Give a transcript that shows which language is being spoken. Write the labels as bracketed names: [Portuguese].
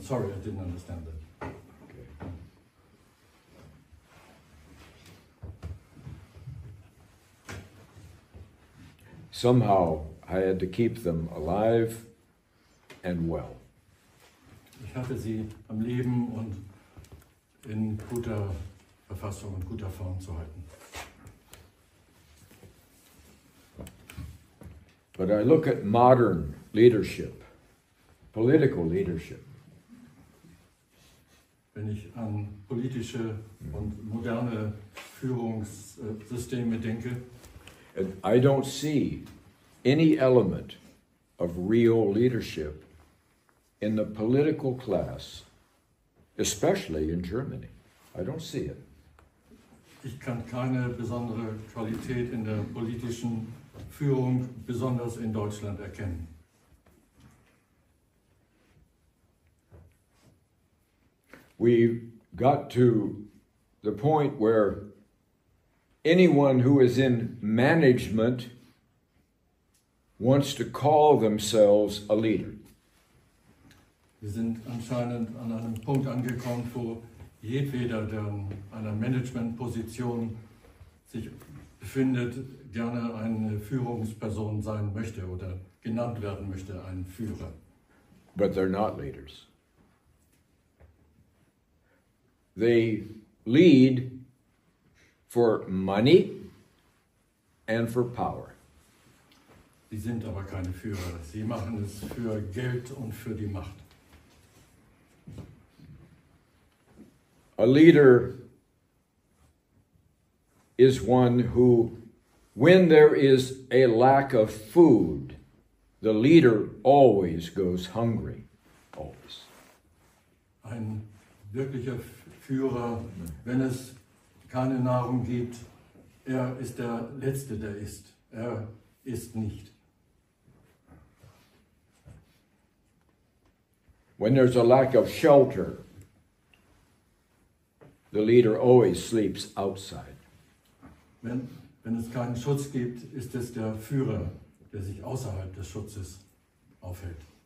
[English] Sorry, I didn't understand that. okay. Somehow I had to keep them alive and well. [German] Ich hatte sie am Leben und in guter Verfassung und guter Form zu halten. [English] But I look at modern leadership, political leadership. [German] Wenn ich an politische und moderne Führungssysteme denke, [English] And I don't see any element of real leadership in the political class, especially in Germany. I don't see it. [German] ich kann keine besondere Qualität in der politischen Führung, besonders in Deutschland, erkennen. [English] We got to the point where anyone who is in management wants to call themselves a leader. [German] Wir sind anscheinend an einem Punkt angekommen, wo jedweder, der in einer Managementposition sich befindet, gerne eine Führungsperson sein möchte oder genannt werden möchte, ein Führer. [English] But they're not leaders. They lead for money and for power. [German] Sie sind aber keine Führer. Sie machen es für Geld und für die Macht. [English] A leader is one who, when there is a lack of food, the leader always goes hungry. Always. [German] Ein wirklicher Führer, wenn es keine Nahrung gibt, er ist der Letzte, der isst. Er isst nicht. [English] When there's a lack of shelter, the leader always sleeps outside. [German] Wenn es keinen Schutz gibt, ist es der Führer, der sich außerhalb des Schutzes aufhält.